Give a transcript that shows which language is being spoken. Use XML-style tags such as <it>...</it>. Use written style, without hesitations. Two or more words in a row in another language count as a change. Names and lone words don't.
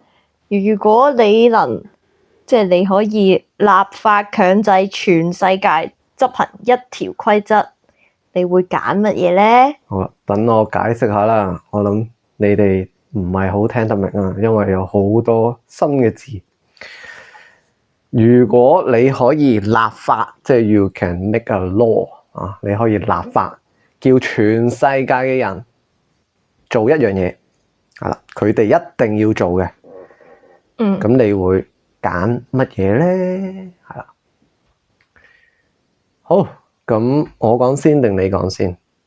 <yue>如果你能，即係你可以立法強制全世界執行一條規則，你會揀乜嘢咧？好啦，等我解釋下啦。我諗你哋唔係好聽得明啊，因為有好多新嘅字。如果你可以立法，即係</yue> <en>you can make a law</en> <yue>啊，你可以立法叫全世界嘅人做一樣嘢，係啦，佢哋一定要做嘅。咁你會揀乜嘢咧？係啦，好，咁我講先定你講先？</yue>